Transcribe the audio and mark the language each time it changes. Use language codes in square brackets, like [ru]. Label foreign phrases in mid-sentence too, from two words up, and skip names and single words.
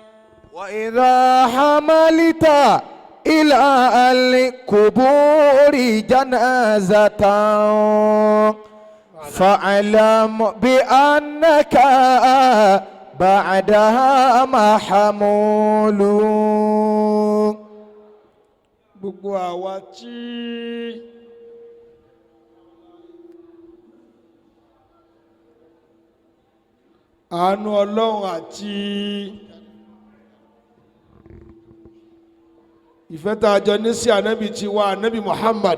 [ar] وإذا حملت إلى القبور جنازة فاعلم بأنك بعدها محمول. [yo] gbogbo àwa tí àánú Ọlọ́run àti ìfẹ́ tá a jọ ní sí ànábì tí wá ànábì Muhammad